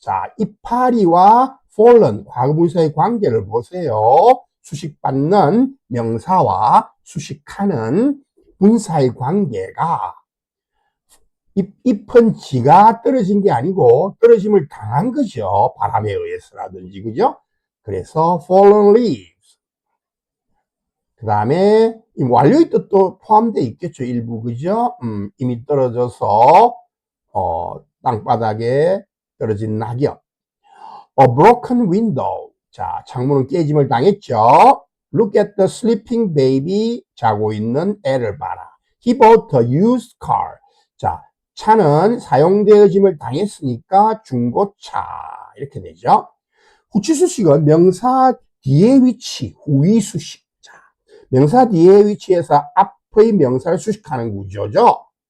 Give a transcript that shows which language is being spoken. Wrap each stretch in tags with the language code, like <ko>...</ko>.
<ko>자, 이파리와 fallen 과거분사의 관계를 보세요. 수식받는 명사와 수식하는 분사의 관계가 잎은 지가 떨어진 게 아니고 떨어짐을 당한 거죠. 바람에 의해서라든지 그죠?</ko> <en>그래서 fallen leaves.</en> <ko>그 다음에 완료의 뜻도 포함되어 있겠죠. 일부 그죠? 이미 떨어져서 땅바닥에 떨어진 낙엽.</ko> <en>A broken window.</en> <ko>자, 창문은 깨짐을 당했죠.</ko> <en>Look at the sleeping baby.</en> <ko>자고 있는 애를 봐라.</ko> <en>He bought a used car.</en> <ko>자, 차는 사용되어짐을 당했으니까 중고차. 이렇게 되죠. 후치수식은 명사 뒤의 위치, 후위 수식. 자, 명사 뒤의 위치에서 앞의 명사를 수식하는 구조죠.</ko>